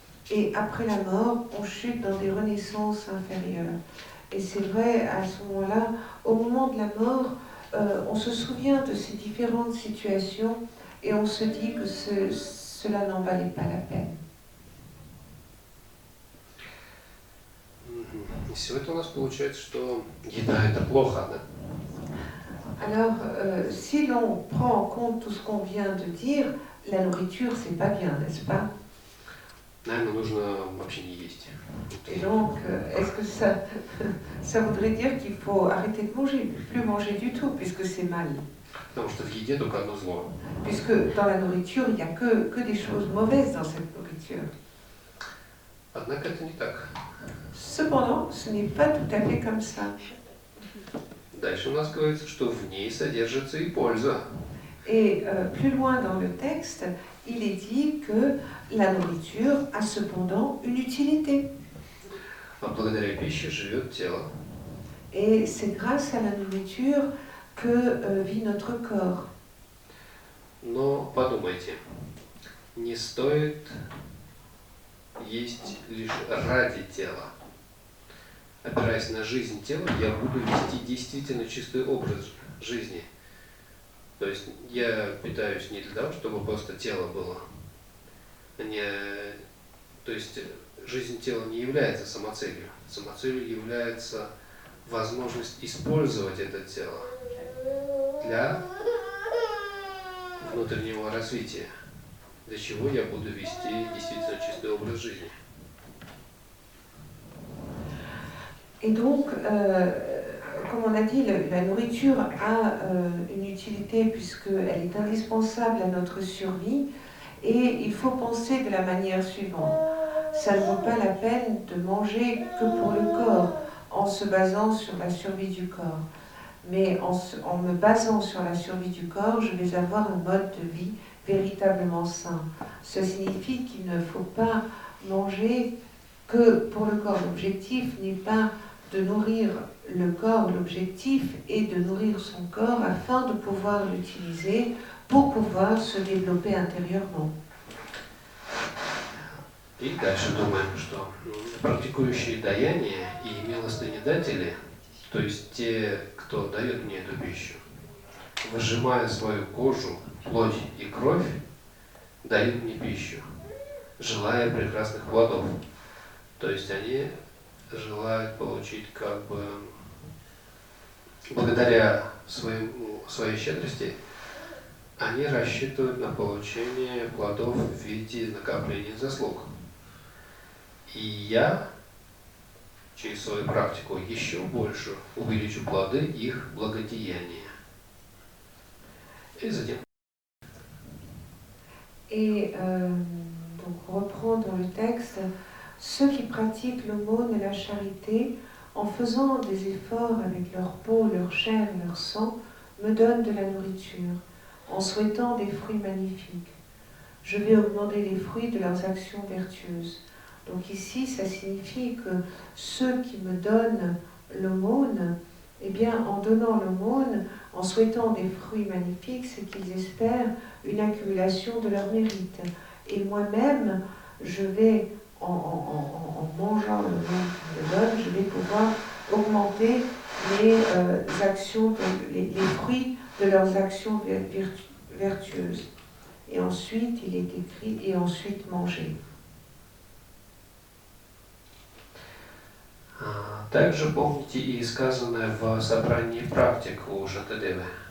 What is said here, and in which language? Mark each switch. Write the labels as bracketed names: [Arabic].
[French] Et après la mort, on chute dans des renaissances inférieures. Et c'est vrai, à ce moment-là, au moment de la mort, on se souvient de ces différentes situations et on se dit que cela n'en valait pas la peine. [Russian] Сегодня у нас получается, что еда это плохо, да? [French] Alors, si l'on prend en compte tout ce qu'on vient de dire, la nourriture, c'est pas bien, n'est-ce pas? [Russian] Наверное, нужно вообще не есть. [French] Et donc, est-ce que ça voudrait dire qu'il faut arrêter de manger, plus manger du tout, puisque c'est mal? [Russian] Потому что в еде только одно зло. [French] Puisque dans la nourriture, il n'y a que des choses mauvaises dans cette nourriture. [Russian] Однако это не так. [French] Cependant, ce n'est pas tout à fait comme ça. [Russian] Дальше у нас говорится, что в ней содержится и польза. [French] Et plus loin dans le texte, il est dit que la nourriture a cependant une utilité. [Russian] А благодаря пище живет тело. [French] Et c'est grâce à la nourriture que vit notre corps. [Russian] Но подумайте, не стоит есть лишь ради тела. Опираясь на жизнь тела, я буду вести действительно чистый образ жизни. То есть я питаюсь не для того, чтобы просто тело было. То есть жизнь тела не является самоцелью. Самоцелью является возможность использовать это тело для внутреннего развития, для чего я буду вести действительно чистый образ жизни. [French] Et donc, comme on a dit, la nourriture a une utilité puisqu'elle est indispensable à notre survie et il faut penser de la manière suivante. Ça ne vaut pas la peine de manger que pour le corps en se basant sur la survie du corps. Mais en me basant sur la survie du corps, je vais avoir un mode de vie véritablement sain. Ça signifie qu'il ne faut pas manger que pour le corps. L'objectif n'est pas de nourrir le corps, l'objectif est de nourrir son corps afin de pouvoir l'utiliser pour pouvoir se développer intérieurement. [Russian] И дальше думаем, что практикующие даяние и милостынедатели, то есть те, кто дает мне эту пищу, выжимая свою кожу, плоть и кровь, дают мне пищу, желая прекрасных плодов. То есть они желают получить как бы, благодаря своей щедрости, они рассчитывают на получение плодов в виде накопления заслуг. И я через свою практику еще больше увеличу плоды их благодеяния. И затем. [French] Et donc on reprend dans le texte, ceux qui pratiquent l'aumône et la charité, en faisant des efforts avec leur peau, leur chair et leur sang, me donnent de la nourriture, en souhaitant des fruits magnifiques. Je vais augmenter les fruits de leurs actions vertueuses. Donc ici, ça signifie que ceux qui me donnent l'aumône, eh bien, en donnant l'aumône, en souhaitant des fruits magnifiques, c'est qu'ils espèrent une accumulation de leur mérite. Et moi-même, je vais, en mangeant l'aumône qu'ils me donnent, je vais pouvoir augmenter les actions, les fruits de leurs actions vertueuses. Et ensuite, il est écrit, et ensuite manger. [Russian] Также помните и сказанное в собрании практик у Шантадевы.